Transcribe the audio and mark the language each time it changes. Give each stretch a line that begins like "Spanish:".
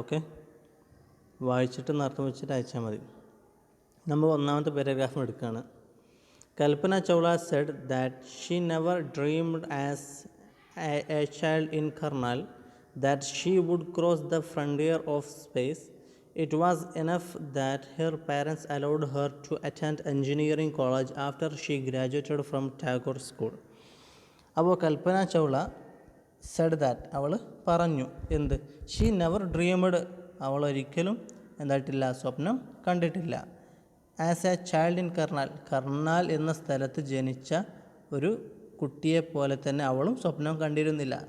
Malayalam: Okay, വായിച്ചിട്ടൊന്ന് അർത്ഥം വെച്ചിട്ട് അയച്ചാൽ മതി. നമ്മൾ ഒന്നാമത്തെ പാരഗ്രാഫ് എടുക്കുകയാണ്.
English: Kalpana Chawla said that she never dreamed as a child in Karnal that she would cross the frontier of space. It was enough that her parents allowed her to attend engineering college after she graduated from Tagore School.
Malayalam: അപ്പോൾ Kalpana Chawla
English: said that,
Malayalam: അവൾ പറഞ്ഞു എന്ത്?
English: she never dreamed,
Malayalam: അവൾ ഒരിക്കലും എന്തായിട്ടില്ല, സ്വപ്നം കണ്ടിട്ടില്ല.
English: as a child in
Malayalam: Karnal എന്ന സ്ഥലത്ത് ജനിച്ച ഒരു കുട്ടിയെപ്പോലെ തന്നെ അവളും സ്വപ്നം കണ്ടിരുന്നില്ല.